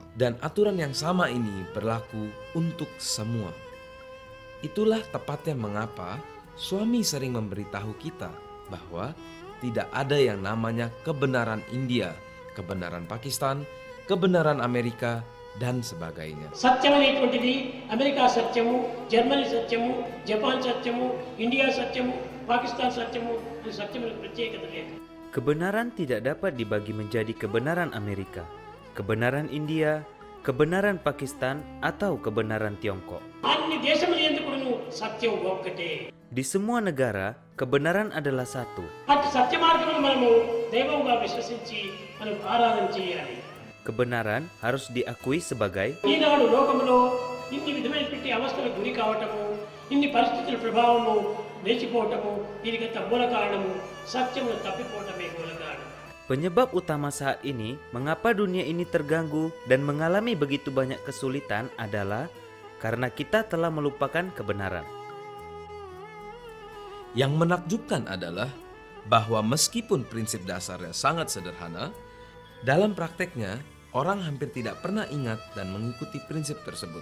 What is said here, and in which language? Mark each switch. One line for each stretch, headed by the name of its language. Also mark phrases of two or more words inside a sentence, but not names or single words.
Indonesian: Dan aturan yang sama ini berlaku untuk semua. Itulah tepatnya mengapa suami sering memberitahu kita bahwa tidak ada yang namanya kebenaran India, kebenaran Pakistan, kebenaran Amerika, dan sebagainya.
Telugu: సత్యం అనేటువంటిది అమెరికా సత్యము, జర్మనీ సత్యము, జపాన్ సత్యము, ఇండియా సత్యము, పాకిస్తాన్ సత్యము అని సత్యములకు ప్రత్యేకత లేదు.
Indonesian: Kebenaran tidak dapat dibagi menjadi kebenaran Amerika, kebenaran India, kebenaran Pakistan, atau kebenaran Tiongkok.
Telugu: అన్ని దేశముల యందు కూడాను సత్యం ఒక్కటే.
Indonesian: Di semua negara, kebenaran adalah satu.
Telugu: అట్టి సత్య మార్గమును మనము దైవముగా విశ్వసించి మనం ఆరాధన చేయాలి.
Indonesian: Kebenaran harus diakui sebagai
Telugu: ఈనాడు లోకములో ఇన్ని విధమైనటువంటి అవస్థలకు గురి కావటము, ఇన్ని పరిస్థితుల ప్రభావము లేచిపోవటము, దీనికంత మూల కారణము సత్యమును తప్పిపోవటమే మూల కారణం.
Indonesian: penyebab utama saat ini mengapa dunia ini terganggu dan mengalami begitu banyak kesulitan adalah karena kita telah melupakan kebenaran. Yang menakjubkan adalah bahwa meskipun prinsip dasarnya sangat sederhana, dalam prakteknya orang hampir tidak pernah ingat dan mengikuti prinsip tersebut.